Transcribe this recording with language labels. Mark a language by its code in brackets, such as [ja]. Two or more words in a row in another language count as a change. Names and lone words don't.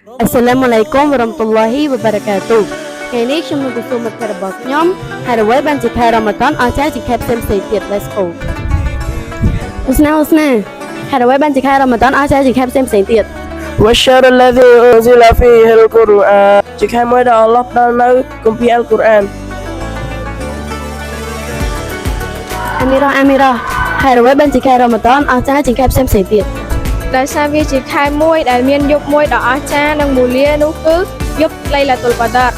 [ar] السلام عليكم ورحمة الله وبركاته [km] ថ្ងៃនេះខ្ញុំនឹងទទួលមិត្តភ័ក្តិរបស់ខ្ញុំហើយអ្វីបានជាខែរ៉ាម៉ាដនអស្ចារ្យជាខែផ្សេងៗទៀត [en] Let's go [km] ឧស្នាហើយអ្វីបានជាខែរ៉ាម៉ាដនអស្ចារ្យជាខែផ្សេងៗទៀត [ar] والشهر الذي أنزل فيه القرآن [km] ជាខែមួយដែលអល់ឡោះផ្ដល់នៅគម្ពីរអល់កុរអាន អាមីរ៉ាហើយអ្វីបានជាខែរ៉ាម៉ាដនអស្ចារ្យជាខែផ្សេងៗទៀត ដោយសារវាជាខែមួយដែលមានយប់មួយដ៏អស្ចារ្យនិងមូលានោះគឺយប់លៃឡាតុលកដរ